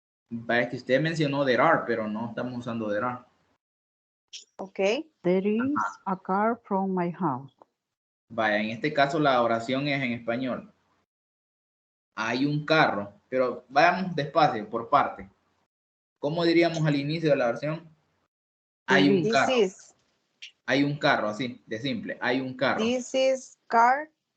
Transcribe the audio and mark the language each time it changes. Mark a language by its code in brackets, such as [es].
[es] Vaya que usted mencionó [en] there are, pero [es] no estamos usando there are. [en] Okay. There is a car from my house. [es] Vaya, en este caso la oración es en español. Hay un carro, pero vayamos despacio, por parte. ¿Cómo diríamos al inicio de la oración? Hay un carro. Hay un carro, así, de simple. Hay un carro. [en] This is car.